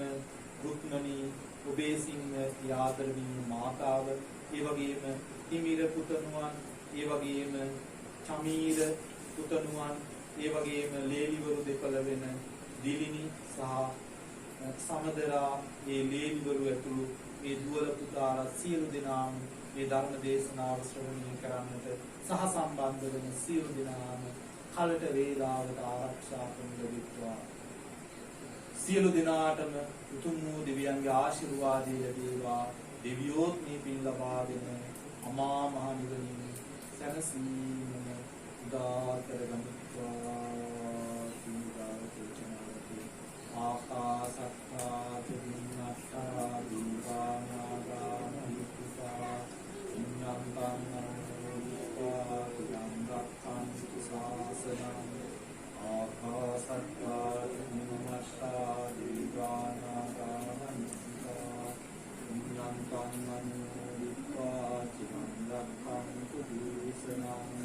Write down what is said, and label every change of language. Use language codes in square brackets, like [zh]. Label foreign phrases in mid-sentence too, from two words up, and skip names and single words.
[si] රුක්මනී ඔබේ සිංහ යාදරණීය මාතාව, ඒ වගේම තිමිර පුතණුවන්, ඒ වගේම චමීර පුතණුවන්, ඒ වගේම ලේලිවරු දෙපළ වෙන දිලිනි සහ සමදරා, ඒ ලේලිවරු ඇතුළු මේ දුවල පුතාලා සියලු දෙනාම මේ ධර්ම දේශනාව ශ්‍රවණය කරන්නට සහ සම්බන්ධ වෙන සියලු දෙනාම කලට වේලාවට ආරක්ෂා කරනු ලැබෙත්වා. සියලු දෙනාටම උතුම් වූ දෙවියන්ගේ ආශිර්වාදය ලැබේවා. දෙවියෝත් මේ පින් ලබාගෙන අමා මහ නිවනින් සැනසීම උදා කරගනිත්වා. [pi] ආකාසත්තා චුම්මත්තා දීවානාගා මහිත්‍තිකා පුඤ්ඤන්තං අනුමෝදිत्वा තිරං රක්ඛන්තු ශාසනං. ආකාසත්තා චුම්මත්තා දීවානාගා මහිත්‍තිකා පුඤ්ඤන්තං අනුමෝදිत्वा තිරං රක්ඛන්තු දේශනං.